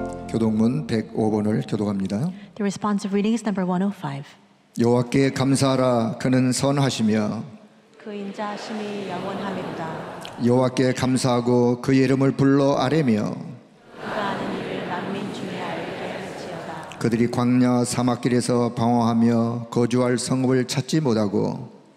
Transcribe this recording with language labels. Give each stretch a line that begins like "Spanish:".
Korean: 교동문 105번을 교독합니다.
English: The responsive reading is number 105.
Korean: 여호와께 감사하라. 그는 선하시며 그 인자하심이 영원하미로다. 여호와께 감사하고 그의 이름을 불러 아뢰며 그가 아는 일을 만민 중에 알게 할지어다. 그들이 광야 사막길에서 방황하며 거주할 성읍을 찾지 못하고